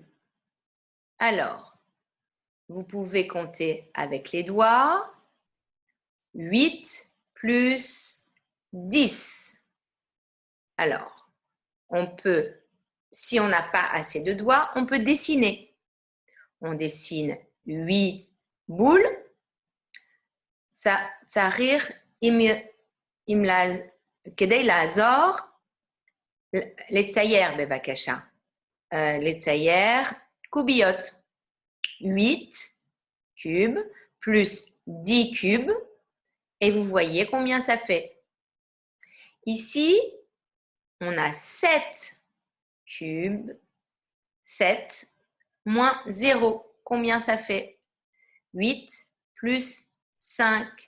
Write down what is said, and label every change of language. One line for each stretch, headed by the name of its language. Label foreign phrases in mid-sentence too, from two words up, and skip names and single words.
French: Alors, vous pouvez compter avec les doigts. 8 plus 10. Alors, on peut, si on n'a pas assez de doigts, on peut dessiner. On dessine 8 boules.
Hebrew: צריך כדי לעזור לצייר בבקשה. לצייר קוביות.
French: 8 cubes plus 10 cubes. Et vous voyez combien ça fait. Ici, on a 7 cubes. 7 moins 0. Combien ça fait? 8 plus 5.